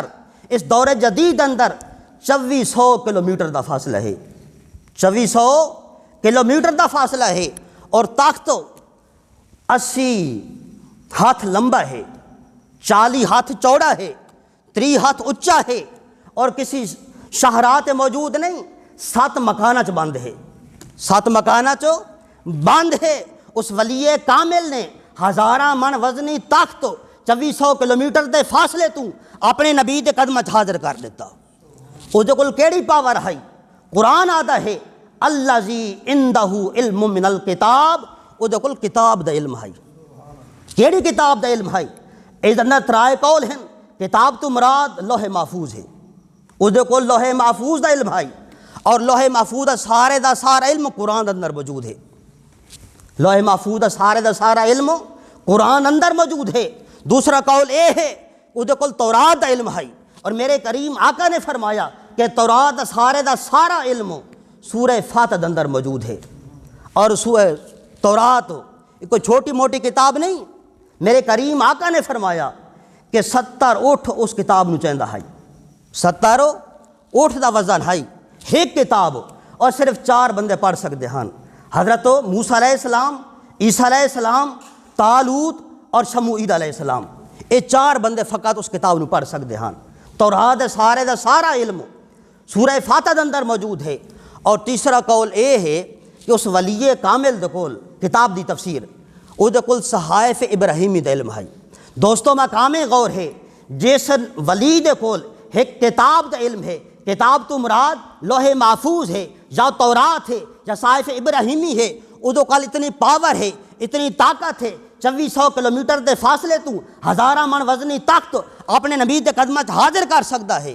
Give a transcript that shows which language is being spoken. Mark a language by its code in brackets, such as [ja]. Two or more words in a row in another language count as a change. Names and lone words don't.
[pa] اس دور جدید اندر 2400 کلومیٹر دا فاصلہ ہے، 2400 کلومیٹر دا فاصلہ ہے، اور تخت 80 ہاتھ لمبا ہے، 40 ہاتھ چوڑا ہے، 30 ہاتھ اونچا ہے، اور کسی شہرات موجود نہیں، 7 مکانہ چ بند ہے، 7 مکانہ چ بند ہے۔ اس ولی کامل نے ہزاراں من وزنی تخت 2400 کلومیٹر دے فاصلے تو اپنے نبی دے قدم حاضر کر دیتا۔ او دے کول کیڑی پاور ہے؟ قرآن آدھا ہے [ar] الذی عندہ علم من الکتاب، [pa] او دے کول کتاب دا علم ہے۔ کیڑی کتاب دا علم ہے؟ اس اندر ترائے قول ہیں، کتاب تو مراد لوح محفوظ ہے، او دے کول لوح محفوظ دا علم ہے، اور لوح محفوظ دا سارا علم قرآن دا اندر موجود ہے۔ لوح محفوظ دا سارا علم قرآن اندر موجود ہے۔ دوسرا قول اے ہے او دے کول تورات دا علم ہے، اور میرے کریم آقا نے فرمایا کہ تورات دا سارا علم سورہ فاتح دے اندر موجود ہے۔ اور سورہ تورات کوئی چھوٹی موٹی کتاب نہیں، میرے کریم آقا نے فرمایا کہ 70 اٹھ اس کتاب نو چاہندا ہے، 70 اٹھ دا وزن ہے ایک کتاب، اور صرف 4 بندے پڑھ سکتے ہیں، حضرت موسیٰ [ar] علیہ السلام، [pa] عیسیٰ [ar] علیہ السلام، [pa] طالوت اور شموئیل [ar] علیہ السلام، [pa] یہ 4 بندے فقط اس کتاب نو پڑھ سکتے ہیں۔ تورات دا سارا علم سورہ فاتح دے اندر موجود ہے۔ اور تیسرا قول اے ہے کہ اس ولی کامل دے کول کتاب دی تفسیر، او دے کول صحائف ابراہیمی دا علم ہے۔ دوستوں مقام غور ہے، جس ولی دے کول ایک کتاب دا علم ہے، کتاب تو مراد لوح محفوظ ہے، یا تورات ہے، یا صحائف ابراہیمی ہے، او دے کول اتنی پاور ہے، اتنی طاقت ہے، 2400 کلومیٹر دے فاصلے تو ہزاراں من وزنی تخت اپنے نبی دے قدمت حاضر کر سکتا ہے۔